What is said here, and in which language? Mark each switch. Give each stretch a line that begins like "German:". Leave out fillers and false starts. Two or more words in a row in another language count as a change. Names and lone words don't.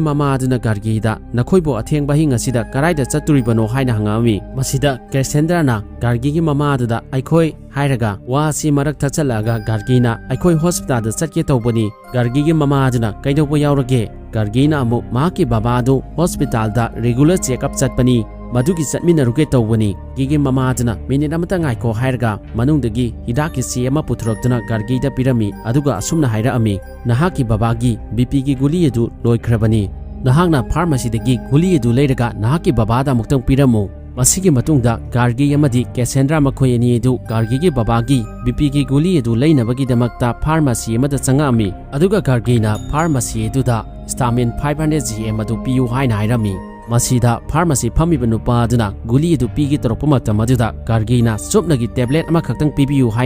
Manipuri: mama aduna Gargi da nakhoibo athengba hi ngasida karaida chaturibano haina hangami masida Cassandra na Gargi gi mama aduda aikoi hairaga wa si marak thachalaga Gargi na aikoi hospital da chatke tawbani Gargi gi mama aduna kaidobo yaurage Gargi na amu mahaki baba adu hospital da
English: regular check up
Manipuri: chatpani madugi chatminaruge tawbani gigi mama aduna minute amata ngaiko hairaga manungdagi hidaki si ama puthroktuna Gargi da pirami aduga asumna hairaami nahaki babagi BP gi guli edu loikrabani nahakna pharmacy dagi guli edu leiraga nahaki babada muktang piramu masigi matungda Gargi amadi Cassandra makhoi ani edu Gargi gi babagi BP gi guli edu leinabagi damakta pharmacy amada changami aduga Gargi na pharmacy edu da stamin 500 gm adu piu haina hairami masida pharmacy phamiba nupa aduna guli edu pigi torokpa matam aduda Gargi na supnagi tablet ama khaktang pibiu haina